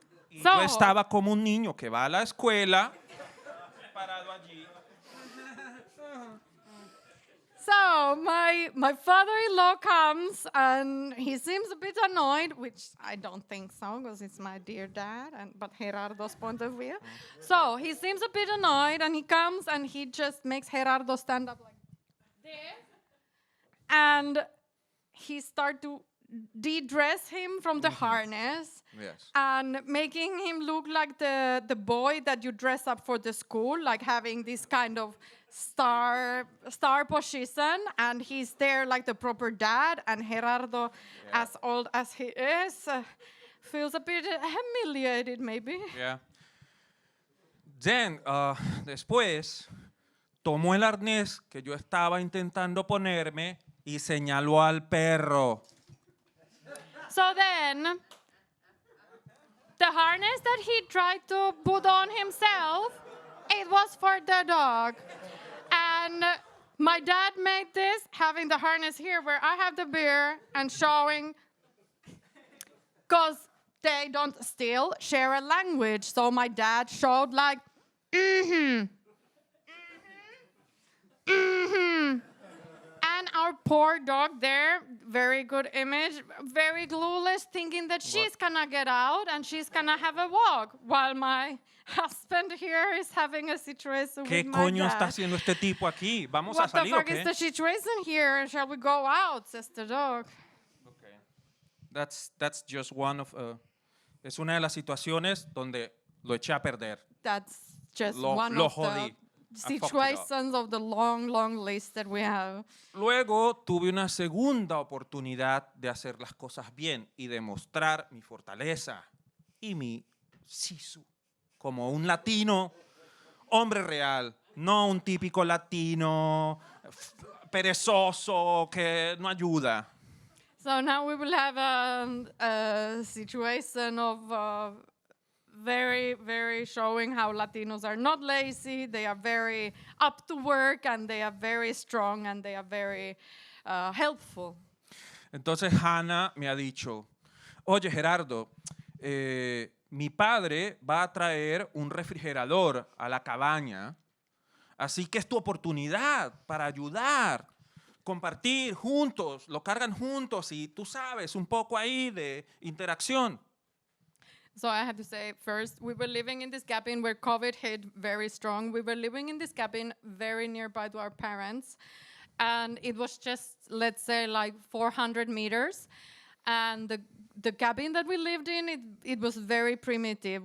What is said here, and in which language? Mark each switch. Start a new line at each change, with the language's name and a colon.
Spanish: Y yo estaba como un niño que va a la escuela, parado allí.
English: So my father-in-law comes and he seems a bit annoyed, which I don't think so, because it's my dear dad, but Gerardo's point of view. So he seems a bit annoyed, and he comes and he just makes Gerardo stand up like this, and he starts to de-dress him from the harness. Yes. And making him look like the boy that you dress up for the school, like having this kind of star position, and he's there like the proper dad, and Gerardo, as old as he is, feels a bit humiliated maybe. Yeah.
Spanish: Then, después, tomó el arnés que yo estaba intentando ponerme y señaló al perro.
English: So then, the harness that he tried to put on himself, it was for the dog. And my dad made this, having the harness here where I have the beer and showing, because they don't still share a language. So my dad showed like, And our poor dog there, very good image, very clueless, thinking that she's gonna get out and she's gonna have a walk, while my husband here is having a situation with my dad.
Spanish: ¿Qué coño está haciendo este tipo aquí? ¿Vamos a salir o qué?
English: What the fuck is the situation here? Shall we go out? Says the dog. Okay. That's just one of...
Spanish: es una de las situaciones donde lo eché a perder.
English: That's just
Spanish: Lo
English: one of
Spanish: jodí.
English: the situations of the long, long list that we have.
Spanish: Luego tuve una segunda oportunidad de hacer las cosas bien y demostrar mi fortaleza y mi sisu como un latino, hombre real, no un típico latino perezoso que no ayuda.
English: So now we will have a situation of very, very showing how Latinos are not lazy, they are very up to work, and they are very strong, and they are very helpful.
Spanish: Entonces Hanna me ha dicho, oye Gerardo, mi padre va a traer un refrigerador a la cabaña, así que es tu oportunidad para ayudar, compartir juntos, lo cargan juntos y tú sabes, un poco ahí de interacción.
English: So I have to say, first, we were living in this cabin where COVID hit very strong. We were living in this cabin very nearby to our parents. And it was just, let's say, like 400 meters. And the cabin that we lived in, it was very primitive.